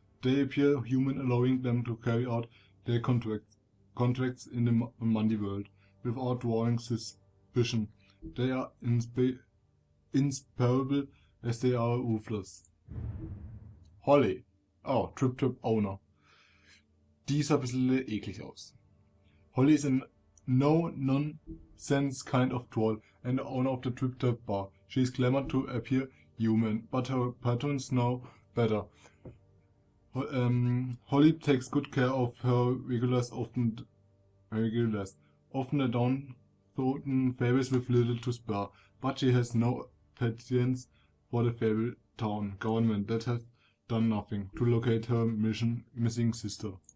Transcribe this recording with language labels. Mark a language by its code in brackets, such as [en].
[en] They appear human, allowing them to carry out their contracts in the Mundy world without drawing suspicion. They are inseparable as they are ruthless. Holly. Oh, Trip Owner. [de] Die sah ein bisschen eklig aus. [en] Holly is a no-nonsense kind of troll and the owner of the Trip bar. She is glamored to appear human, but her patrons know better. Holly takes good care of her regulars, often a downtrodden fables with little to spare, but she has no patience for the Fable Town government that has done nothing to locate her missing sister.